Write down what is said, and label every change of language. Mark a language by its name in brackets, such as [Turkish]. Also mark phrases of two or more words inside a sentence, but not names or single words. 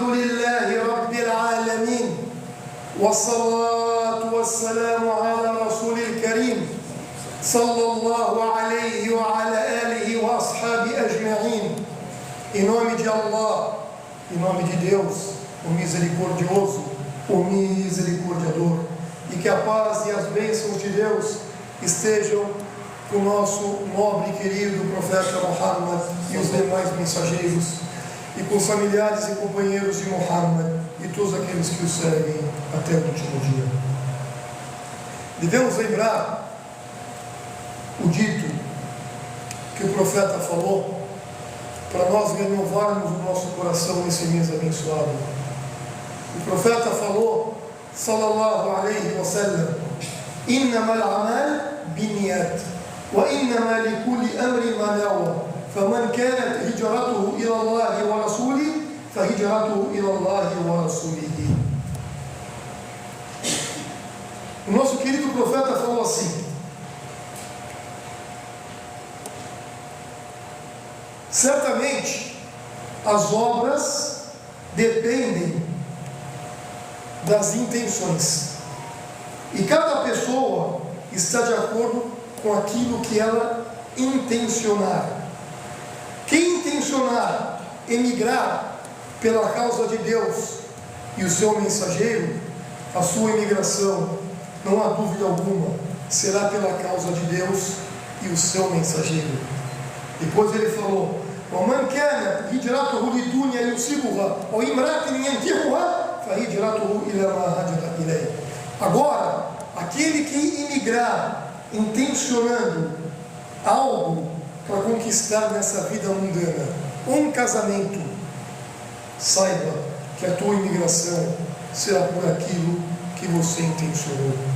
[Arabic] لله رب العالمين والصلاة والسلام على رسول الكريم صلى الله عليه وعلى آله وأصحابه أجمعين. [Portuguese] Em nome de Allah, em nome de Deus, o misericordioso, o misericordiador, e que a paz e as bênçãos de Deus estejam com o nosso nobre e querido profeta Muhammad e os demais mensageiros, e com os familiares e companheiros de Muhammad e todos aqueles que o seguem até o último dia. Devemos lembrar o dito que o profeta falou para nós renovarmos o nosso coração nesse mês abençoado. O profeta falou, [Arabic] صلى الله عليه وسلم، إنما الأعمال بالنيات وإنما لكل أمر ما نوى فمن كانت هجرته إلى الله ورسوله فهجرته إلى الله ورسوله. [Portuguese] O nosso querido profeta falou assim: certamente as obras dependem das intenções, e cada pessoa está de acordo com aquilo que ela intencionar. Quem intencionar emigrar pela causa de Deus e o seu mensageiro, a sua imigração, não há dúvida alguma, será pela causa de Deus e o seu mensageiro. Depois ele falou: [Arabic] وَمَنْ كَانَ هِجْرَتُهُ لِدُنْيَا يُصِيبُهَا أَوْ امْرَأَةٍ يَنكِحُهَا فَهِجْرَتُهُ إِلَى مَا هَاجَرَ إِلَيْهِ. [Portuguese] Agora, aquele que imigrar intencionando algo para conquistar nessa vida mundana, um casamento, saiba que a tua imigração será por aquilo que você intencionou.